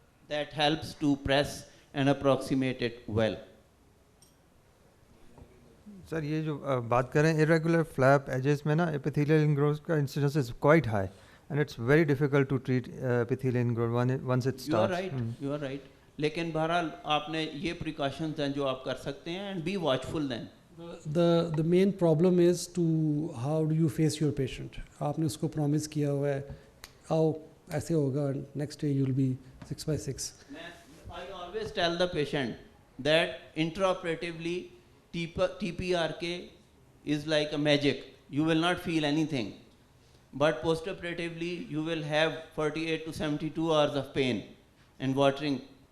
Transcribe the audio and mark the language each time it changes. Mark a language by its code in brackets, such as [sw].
[en] That helps to press and approximate it well. [hi] Sir ये जो बात करें [en] irregular flap edges में ना epithelial ingrowth का incidence is quite high, and it's very difficult to treat epithelial ingrowth once it starts. You are right. [hi] लेकिन बहरहाल आपने ये precautions हैं जो आप कर सकते हैं, [en] and be watchful then. The main problem is to how do you face your patient. [hi] आपने उसको promise किया हुआ है आओ ऐसे होगा, [en] next day you'll be 6/6. I always tell the patient that intraoperatively TPRK is like a magic. You will not feel anything, but postoperatively you will have 48 to 72 hours of pain and watering.